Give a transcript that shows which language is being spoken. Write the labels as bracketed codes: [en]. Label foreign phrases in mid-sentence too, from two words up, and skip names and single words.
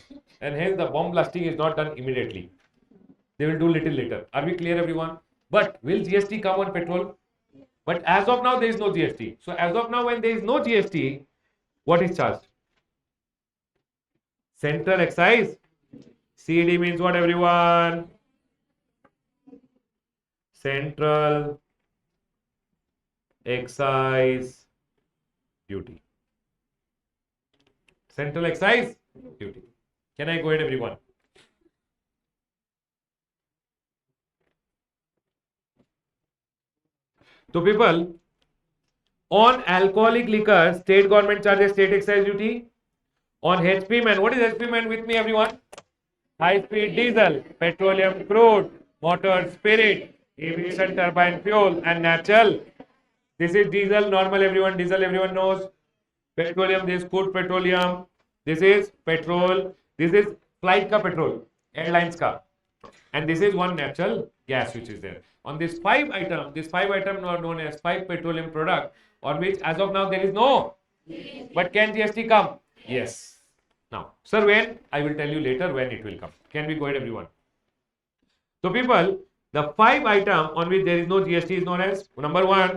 [en] And hence, the bomb blasting is not done immediately. They will do little later. Are we clear, everyone? But will GST come on petrol? But as of now, there is no GST. So as of now, when there is no GST, what is charged? Central excise. CD means what, everyone? Central excise duty. Central excise duty. Can I go ahead, everyone? So people, on alcoholic liquor, state government charges state excise duty. On HP man, what is HP man with me, everyone? High speed diesel, petroleum crude, motor spirit, aviation turbine fuel, and natural. This is diesel, normal everyone, diesel everyone knows. Petroleum, this crude petroleum. This is petrol. This is flight ka petrol, airlines ka. And this is one natural gas which is there. On this five item are known as five petroleum product on which as of now there is no. But can GST come? Yes. Now, sir, when? I will tell you later when it will come. Can we go ahead, everyone? So, people, the five item on which there is no GST is known as number one.